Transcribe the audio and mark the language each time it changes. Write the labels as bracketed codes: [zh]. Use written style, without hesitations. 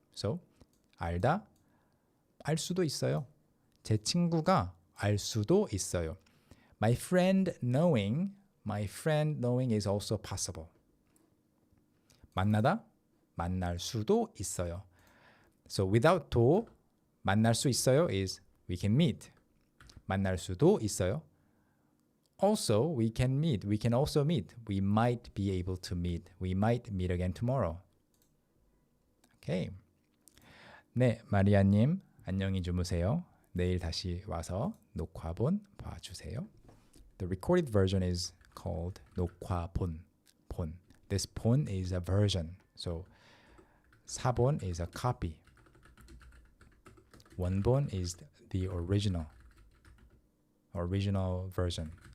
[ko] So, 알다, 알 수도 있어요. 제 친구가 알 수도 있어요. [en] My friend knowing is also possible. [ko] 만나다, 만날 수도 있어요. [en] So without [ko] 도, 만날 수 있어요 [en] is we can meet. [ko] 만날 수도 있어요. [en] Also, we can meet. We can also meet. We might be able to meet. We might meet again tomorrow. Okay. [ko] 네, 마리아님 안녕히 주무세요. 내일 다시 와서 녹화본 봐주세요. [en] The recorded version is called 녹화본. 본. This 본 is a version. So 사본 is a copy. 원본 is the original version.